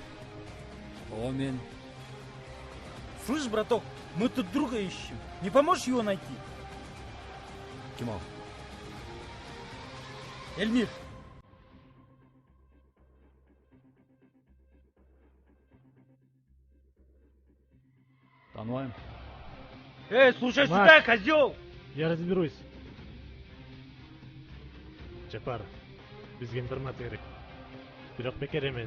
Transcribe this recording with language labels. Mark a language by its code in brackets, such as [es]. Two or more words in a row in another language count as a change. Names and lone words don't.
[kk] О, мен. [ru] Слышь, браток, мы тут друга ищем. Не поможешь его найти? [kk] Кем ол? Эльмир. Танымаймын. [ru] Слушай сюда, козел! Я разберусь. [kk] Жапар, бізге информация керек. [ky] Бирок бекер емес.